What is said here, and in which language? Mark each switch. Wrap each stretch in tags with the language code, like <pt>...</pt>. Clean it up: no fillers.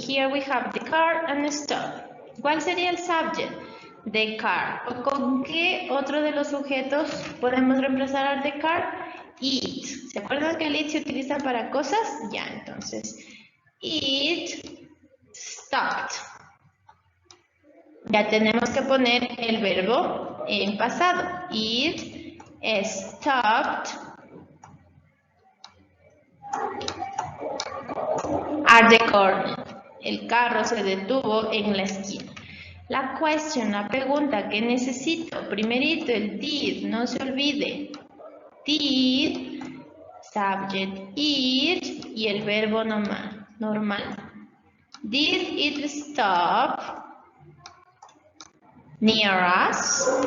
<en>Here we have the car and the stop.</en> <es>¿Cuál sería el subject? The car. ¿O con qué otro de los sujetos podemos reemplazar al the car? It. ¿Se acuerdan que el it se utiliza para cosas? Ya, entonces.</es> <en>It stopped.</en> <es>Ya tenemos que poner el verbo en pasado.</es> <en>It stopped at the corner.</en> <es>El carro se detuvo en la esquina. La question, la pregunta, ¿qué necesito? Primerito, el did, no se olvide. Did, subject it y el verbo normal.</es> <en>Did it stop near us?</en>